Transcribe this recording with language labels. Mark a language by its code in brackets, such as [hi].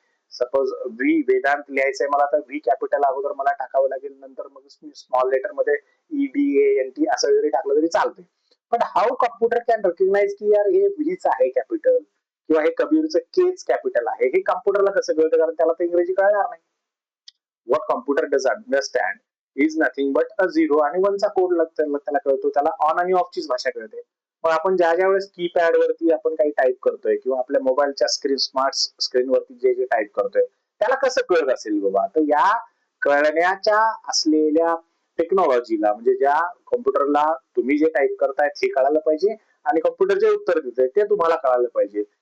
[mr] Suppose V Vedanta लिहायचंय मला, तर व्ही कॅपिटल अगोदर मला टाकावं लागेल, नंतर मग स्मॉल लेटर मध्ये EDANT असं जरी टाकलं तरी चालतंय. पण [en] how computer can recognise [mr] की यार हे व्हीच आहे कॅपिटल किंवा हे कबीरचं केच कॅपिटल आहे, हे कॉम्प्युटरला कसं कळतं? कारण त्याला तर इंग्रजी कळणार नाही. [en] what computer does understand is nothing but a zero [mr] आणि वन चा कोड त्याला कळतो. त्याला ऑन आणि ऑफ चीच भाषा कळते. मग आपण ज्या वेळेस कीपॅड वरती आपण काही टाईप करतोय किंवा आपल्या मोबाईलच्या स्मार्ट स्क्रीन वरती जे टाईप करतोय त्याला कसं कळत असेल बाबा? तर या कळण्याच्या असलेल्या टेक्नॉलॉजीला, म्हणजे ज्या कॉम्प्युटरला तुम्ही जे टाईप करताय हे कळायला पाहिजे आणि कॉम्प्युटर जे उत्तर देतंय ते तुम्हाला कळायला पाहिजे.